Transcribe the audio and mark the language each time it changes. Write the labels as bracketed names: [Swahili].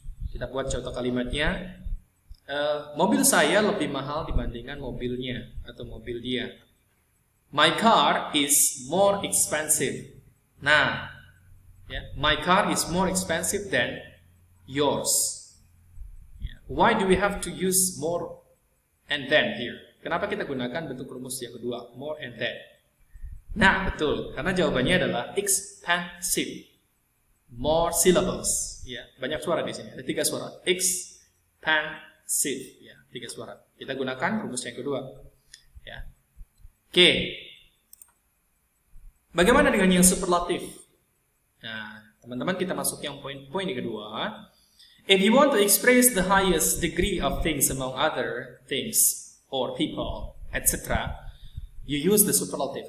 [Indonesian] Kita buat contoh kalimatnya. Mobil saya lebih mahal dibandingkan mobilnya atau mobil dia. [English] My car is more expensive. Nah, ya, my car is more expensive than yours. Why do we have to use more and than here? [Indonesian] Kenapa kita gunakan bentuk rumus yang kedua, [English] more and than? [Indonesian] Nah, betul, karena jawabannya adalah expensive. [English] More syllables. [Indonesian] Ya, banyak suara di sini. Ada 3 suara. Expensive. Ya, 3 suara. Kita gunakan rumus yang kedua. Ya. Oke. Bagaimana dengan yang superlatif? Nah, teman-teman kita masuk yang poin yang kedua. [English] If you want to express the highest degree of things among other things or people, etc., you use the superlative.